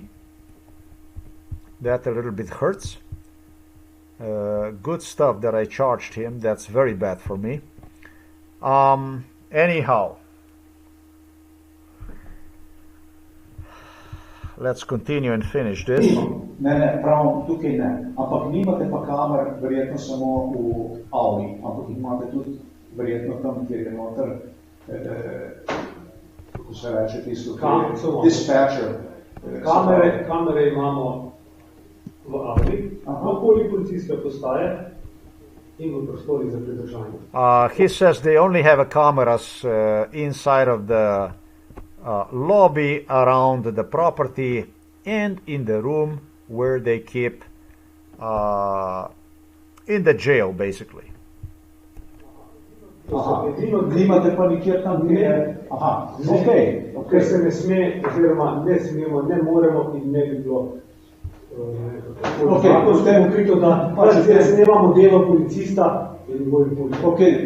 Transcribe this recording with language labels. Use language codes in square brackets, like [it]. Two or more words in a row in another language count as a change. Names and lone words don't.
[en] That a little bit hurts. Good stuff that I charged him. That's very bad for me. Anyhow, let's continue and finish this. [sl] Ne, prav tukaj ne. Ampak nimate pa kamer verjetno samo v avli, ampak imate tudi verjetno tam, kjer je noter, kako se reče tisto, dispatcher. Kamere imamo v avli, okoli policijske postaje in v prostorih za pridržanje. [en] He says they only have cameras inside of the lobby around the property and in the room where they keep in the jail, basically. [sl] Nimate pa nikjer tam, Ker se ne sme, oziroma ne smemo, ne moremo in ne bi bilo nemamo delo policista in bolj policista.